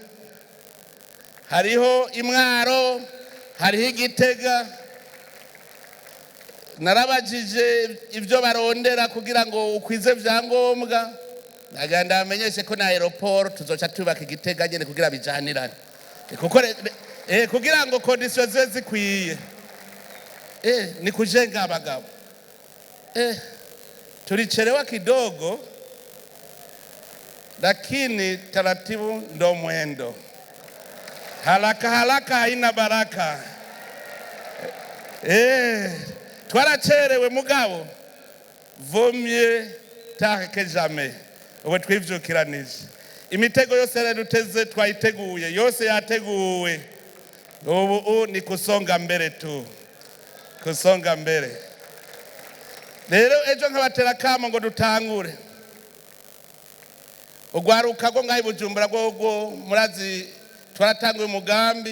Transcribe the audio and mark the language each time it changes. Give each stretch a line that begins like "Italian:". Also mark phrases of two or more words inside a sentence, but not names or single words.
Rundi: Hariho Mwaro, hariho Gitega. Narabajije ibyo barondera kugira ngo ukwize vyangombwa. Naganda amenyeshe ko na aeroport tuzoca tubaka Gitega nyene kugira bijanirane. Kugira ngo conditions ziwe zikwiye.
Swahili: Ni kujenga abagabo. Tulichelewa kidogo, lakini taratibu ndo mwendo. Haraka haraka haina baraka.
Rundi: Twacerewe mugabo,
French: vaut mieux tard que jamais.
Rundi: Ubu twivyukiranije. Imitego yose yaruteze twayiteguye, yose yateguwe. Ubu ni
Swahili: kusonga mbere tu, kusonga mbere.
Rundi: Rero ejo nkabatera kamo ngo dutangure. Ugwaruka go ngahi Bujumbura go murazi twaratanguye umugambi.